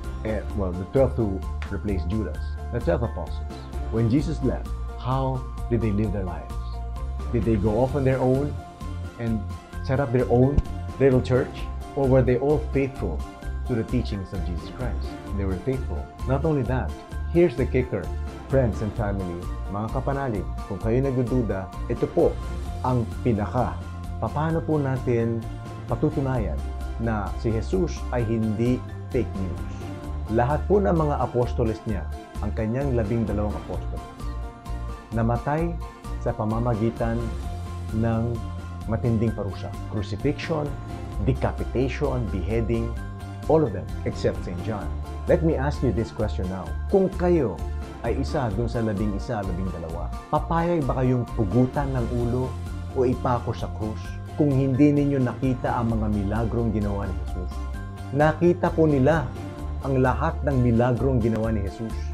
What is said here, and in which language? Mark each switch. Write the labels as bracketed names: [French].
[English] The 12 to replace Judas. The 12 apostles. When Jesus left, how did they live their lives? Did they go off on their own and set up their own little church? Or were they all faithful to the teachings of Jesus Christ? They were faithful. Not only that, here's the kicker. Friends and family, [Filipino] mga kapanalig, kung kayo nagdududa, ito po ang pinaka. Paano po natin patutunayan na si Jesus ay hindi fake news? Lahat po ng mga apostoles niya, ang kanyang 12 apostoles, namatay sa pamamagitan ng matinding parusa. [English] Crucifixion, decapitation, beheading, all of them except St. John. Let me ask you this question now. [Filipino] Kung kayo ay isa dun sa 11, 12, papayag ba kayong pugutan ng ulo o ipako sa krus kung hindi ninyo nakita ang mga milagrong ginawa ni Jesus? Nakita po nila ang lahat ng milagrong ginawa ni Jesus.